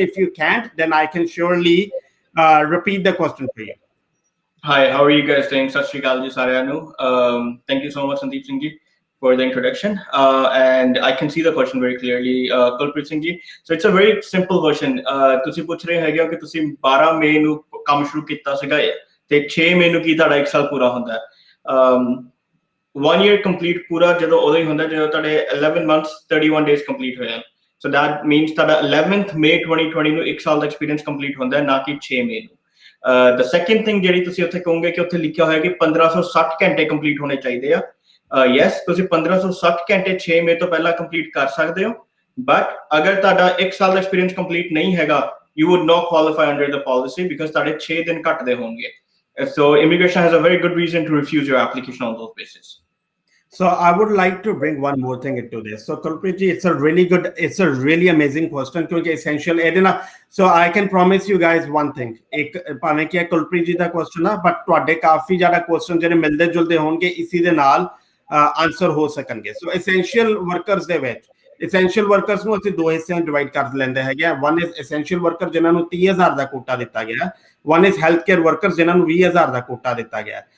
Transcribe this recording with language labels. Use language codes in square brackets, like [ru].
[en] If you can't, then I can surely repeat the question for you. Hi, how are you guys doing? Sat Shri Akal ji, Saryanu. Thank you so much, Sandeep Singh ji. for the introduction. And I can see the question very clearly, Kulpreet Singh ji. So it's a very simple question. [pa] ਤੁਸੀਂ ਪੁੱਛ ਰਹੇ ਹੈਗੇ ਹੋ ਕਿ ਤੁਸੀਂ 12 ਮਈ ਨੂੰ ਕੰਮ ਸ਼ੁਰੂ ਕੀਤਾ ਸੀਗਾ ਤੇ 6 ਮਈ ਨੂੰ ਕੀ ਤੁਹਾਡਾ 1 ਸਾਲ ਪੂਰਾ ਹੁੰਦਾ ਹੈ। [en] 1 year complete [pa] ਪੂਰਾ ਜਦੋਂ ਉਦੋਂ ਹੀ ਹੁੰਦਾ ਜਦੋਂ ਤੁਹਾਡੇ [en] 11 months 31 days complete [pa] ਹੋਇਆ। [en] So that means [pa] ਤੁਹਾਡਾ 11th May 2020 ਨੂੰ 1 ਸਾਲ ਦਾ ਐਕਸਪੀਰੀਅੰਸ ਕੰਪਲੀਟ ਹੁੰਦਾ ਹੈ, ਨਾ ਕਿ 6 ਮਈ ਨੂੰ। [en] The second thing [pa] ਜਿਹੜੀ ਤੁਸੀਂ ਉੱਥੇ ਕਹੋਗੇ ਕਿ ਉੱਥੇ ਲਿਖਿਆ ਹੋਇਆ ਕਿ 1560 ਘੰਟੇ ਕੰਪਲੀਟ ਹੋਣੇ ਚਾਹੀਦੇ ਆ। ਯੈਸ, ਤੁਸੀਂ 1560 ਘੰਟੇ 6 ਮਈ ਤੋਂ ਪਹਿਲਾਂ ਕੰਪਲੀਟ ਕਰ ਸਕਦੇ ਹੋ, ਬਟ ਅਗਰ ਤੁਹਾਡਾ 1 ਸਾਲ ਦਾ ਐਕਸਪੀਰੀਅੰਸ ਕੰਪਲੀਟ ਨਹੀਂ ਹੈਗਾ, [en] you would not qualify under the policy because [pa] ਤੁਹਾਡੇ 6 ਦਿਨ ਘੱਟਦੇ ਹੋਣਗੇ। [en] So immigration has a very good reason to refuse your application on those basis. So I would like to bring one more thing into this. So Kulpreet ji, it's a really amazing question because essential edina. So I can promise you guys one thing. [pa] एक भावें कि Kulpreet ji da question है, but ਤੁਹਾਡੇ ਕਾਫੀ ਜ਼ਿਆਦਾ question ਜਿਹੜੇ ਮਿਲਦੇ ਜੁਲਦੇ ਹੋਣਗੇ ਇਸੀ ਦੇ ਨਾਲ ਆਨਸਰ ਹੋ ਸਕਣਗੇ। ਸੋ ਐਸੈਂਸ਼ੀਅਲ ਵਰਕਰਸ ਦੇ ਵਿੱਚ essential workers ਨੂੰ ਅਸੀਂ ਦੋ ਹਿੱਸਿਆਂ ਡਿਵਾਈਡ ਕਰ ਲੈਂਦੇ ਹੈਗੇ। [en] one is essential worker [pa] ਜਿਨ੍ਹਾਂ ਨੂੰ 30,000 ਦਾ ਕੋਟਾ ਦਿੱਤਾ ਗਿਆ, [en] one is health care workers [pa] ਜਿਨ੍ਹਾਂ ਨੂੰ 20,000 ਦਾ ਕੋਟਾ ਦਿੱਤਾ ਗਿਆ।